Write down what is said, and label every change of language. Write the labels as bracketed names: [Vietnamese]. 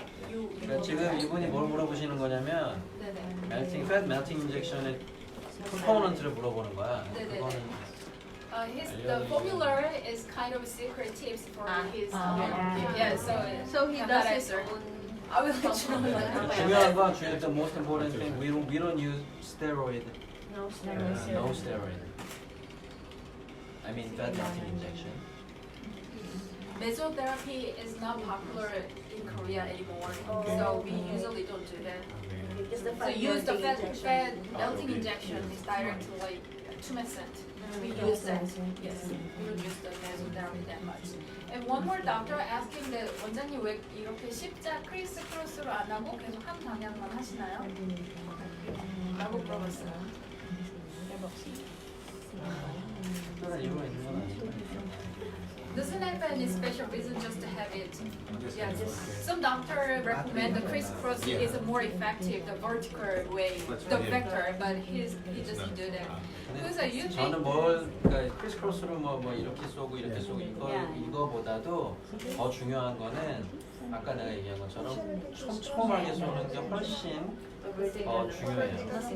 [Korean] 그러니까 지금 이분이 뭘 물어보시는 거냐면 네네. [English] fat melting injection [Korean] 의 컴포넌트를 물어보는 거야. 네네네. 그거는 [English] The formula is kind of secret tips for his. Yeah, So he does his answer. own. I will let you know. [Korean] 중요한 건 [English] the most important thing we don't use steroid. No No steroid. I mean fat melting injection. Mesotherapy is not popular in Korea anymore, so we usually don't do that. So use the fat melting injection is directly tumescent. We use that. Yes, we don't use the mesotherapy that much. And one more doctor asking that [Korean] 원장님 왜 이렇게 십자 크리스 크로스로 안 하고 계속 한 방향만 하시나요? 라고 물어봤어요. 특별한 이유가 있는 건 아니고. [English] Doesn't have any special reason just to have it. Yeah, some doctor recommend the crisscross is a more effective, the vertical way, the vector, but he doesn't do that. [Korean] 그래서 [English] you think [Korean] 저는 그러니까 크리스크로스로 뭐 이렇게 쏘고 이렇게 쏘고 이거보다도 더 중요한 거는 아까 내가 얘기한 것처럼 촘촘하게 쏘는 게 훨씬 더 중요해요.